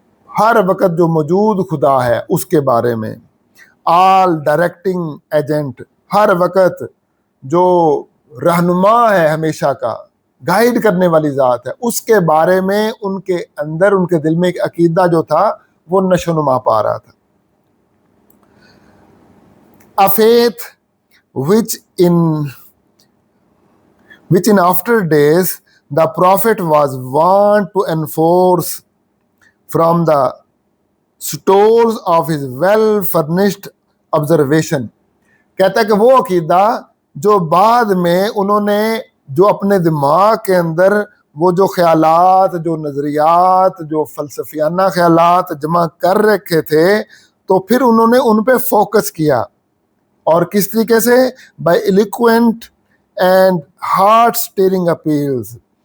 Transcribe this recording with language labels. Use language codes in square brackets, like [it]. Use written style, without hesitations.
[ur] ہر وقت جو موجود خدا ہے اس کے بارے میں، [en] all directing agent, [ur] ہر وقت جو رہنما ہے ہمیشہ کا، گائیڈ کرنے والی ذات ہے، اس کے بارے میں ان کے اندر، ان کے دل میں ایک عقیدہ جو تھا وہ نشو و نما پا رہا تھا. [en] A faith which in after days the prophet was wont to enforce from the stores of his well furnished observation. [ur] کہتا ہے کہ وہ عقیدہ جو بعد میں انہوں نے جو اپنے دماغ کے اندر وہ جو خیالات، جو نظریات، جو فلسفیانہ خیالات جمع کر رکھے تھے، تو پھر انہوں نے ان پہ فوکس کیا. اور کس طریقے سے؟ [en] By eloquent and heart stirring appeals.